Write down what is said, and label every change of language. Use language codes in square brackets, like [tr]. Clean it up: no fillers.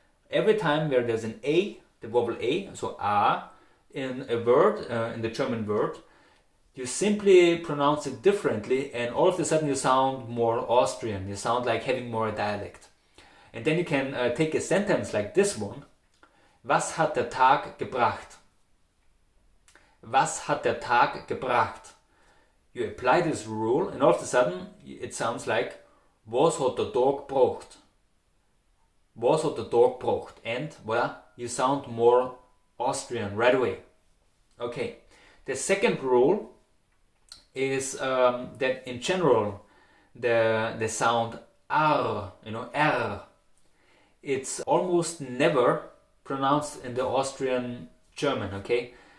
[en] Every time where there's an A, the vowel A, so A, in a word, in the German word, you simply pronounce it differently and all of a sudden you sound more Austrian. You sound like having more dialect. And then you can take a sentence like this one. [de] Was hat der Tag gebracht? Was hat der Tag gebracht? [en] You apply this rule and all of a sudden it sounds like [de] Was hat der Tag gebracht? Was hat der Tag gebracht? [en] And voila, you sound more Austrian right away. Okay, the second rule is that in general the sound R, R, it's almost never pronounced in the Austrian German, okay?